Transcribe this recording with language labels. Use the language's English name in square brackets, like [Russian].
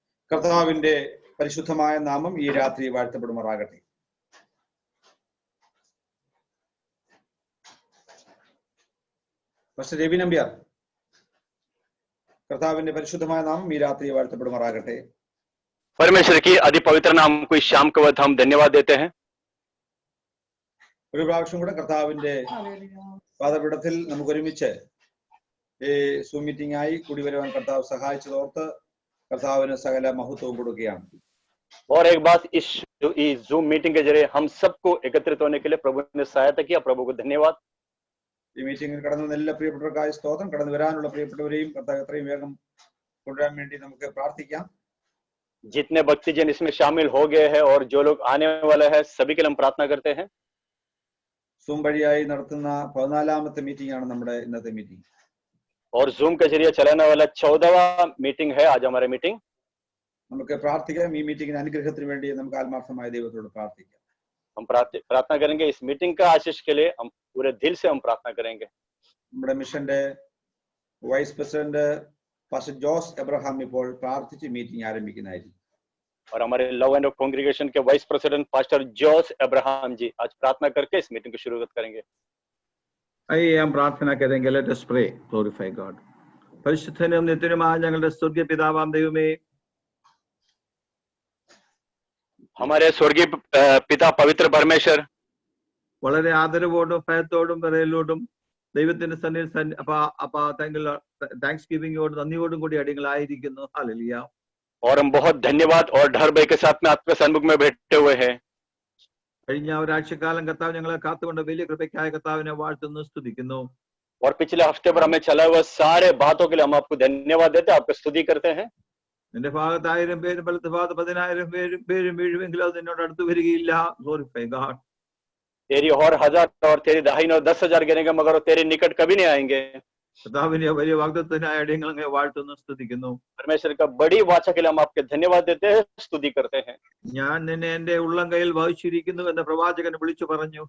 [Malayalam] കർത്താവിന്റെ പരിശുദ്ധമായ നാമം ഈ രാത്രി വാഴ്ത്തപ്പെടുമാറാകട്ടെ. പാസ്റ്റർ രവി നമ്പ്യാർ, കർത്താവിന്റെ പരിശുദ്ധമായ നാമം ഈ രാത്രി വാഴ്ത്തപ്പെടുമാറാകട്ടെ. [Hindi] परमेश्वर की अति पवित्र नाम को इस शाम के वक्त हम धन्यवाद देते हैं. [Malayalam] ഒരു പ്രാവശ്യം കൂടെ കർത്താവിന്റെ പാദപീഠത്തിൽ നമുക്ക് ഒരുമിച്ച് ഈ സൂം മീറ്റിംഗ് ആയി കൂടി വരുവാൻ കർത്താവ് സഹായിച്ചതോർത്ത് കർത്താവിന് സകല മഹത്വവും കൊടുക്കുകയാണ്. [Hindi] और एक बात, इस जूम मीटिंग के जरिए हम सबको एकत्रित होने के लिए प्रभु ने सहायता किया. प्रभु को धन्यवाद. [Malayalam] ഈ മീറ്റിംഗിൽ കടന്നു വന്ന എല്ലാ പ്രിയപ്പെട്ടവർക്കായി സ്തോത്രം. കടന്നു വരാനുള്ള പ്രിയപ്പെട്ടവരെയും കർത്താവ് എത്രയും വേഗം കൊണ്ടുവരാൻ വേണ്ടി നമുക്ക് പ്രാർത്ഥിക്കാം. [Hindi] जितने भक्तजन इसमें शामिल हो गए हैं और जो लोग आने वाले हैं सभी के लिए हम प्रार्थना करते हैं. [Malayalam] സൂം വഴിയായി നടത്തുന്ന 14ാമത്തെ മീറ്റിംഗ് ആണ് നമ്മുടെ ഇന്നത്തെ മീറ്റിംഗ്. [Hindi] और जूम के जरिए चलाने वाला 14वां मीटिंग है आज हमारे मीटिंग. [Malayalam] നമുക്ക് പ്രാർത്ഥിക്കാം. ഈ മീറ്റിംഗിന്റെ അനുഗ്രഹത്തിന് വേണ്ടി നമുക്ക് ആത്മാർത്ഥമായ ദൈവത്തോട് പ്രാർത്ഥിക്കാം. [Hindi] हम प्रार्थना करेंगे इस मीटिंग का आशीष के लिए. हम पूरे दिल से हम प्रार्थना करेंगे. [Malayalam] നമ്മുടെ മിഷന്റെ vice president pastor Jose Abraham ഇപ്പോൾ പ്രാർത്ഥിച്ച് മീറ്റിംഗ് ആരംഭിക്കുന്നതായിരിക്കും. [Hindi] और हमारे लव एंड कांग्रेगेशन के vice president pastor Jos Abraham जी आज प्रार्थना करके इस मीटिंग की शुरुआत करेंगे. आइए हम प्रार्थना करेंगे. [English] Let us pray. Glorify God. [Malayalam] പരിശുദ്ധനും നിത്യനുമായ ഞങ്ങളുടെ സ്വർഗീയ പിതാവാം ദൈവമേ, [Hindi] हमारे स्वर्गीय पिता पवित्र परमेश्वर, [Malayalam] വളരെ ആദരവോടും ഭയത്തോടും വിറയലോടും ദൈവത്തിന്റെ സന്നിധിയിൽ താങ്ക്സ് ഗിവിംഗോടും നന്ദിയോടും കൂടി അടിയങ്ങളായിരിക്കുന്നു. ഹല്ലേലൂയ. [Hindi] और हम बहुत धन्यवाद और डर भय के साथ में आपके सन्मुख में बैठे हुए हैं. [Malayalam] കഴിഞ്ഞ ഒരാഴ്ചക്കാലം കർത്താവ് ഞങ്ങളെ കാത്തുകൊണ്ട് വലിയ കൃപയ്ക്കായ കർത്താവിനെ വാഴ്ത്തുന്നു, സ്തുതിക്കുന്നു. [Hindi] और पिछले हफ्ते पर हमें चला हुआ सारे बातों के लिए हम आपको धन्यवाद देते हैं, आपको स्तुति करते हैं. [Malayalam] നിന്റെ ഭാഗത്ത് 1000 പേരും വലത്ത് ഭാഗത്ത് 10000 പേരും വീഴുമെങ്കിലും അത് നിന്നോട് അടുത്ത് വരികയില്ല. [English] Glorify God. [Hindi] तेरी और 1000 और तेरी दाहिने और 10,000 गिरेंगे मगर वो तेरे निकट कभी नहीं आएंगे. [Malayalam] കർത്താവിന്റെ വലിയ വാഗ്ദത്തത്തിനായി അടിയങ്ങളെ വാഴ്ത്തുന്നു, സ്തുതിക്കുന്നു. [Hindi] परमेश्वर का बड़ी वाचा के लिए हम आपके धन्यवाद देते हैं, स्तुति करते हैं. [Malayalam] ഞാൻ നിന്നെ എന്റെ ഉള്ളം കയ്യിൽ വഹിച്ചിരിക്കുന്നു എന്ന് പ്രവാചകൻ വിളിച്ചു പറഞ്ഞു.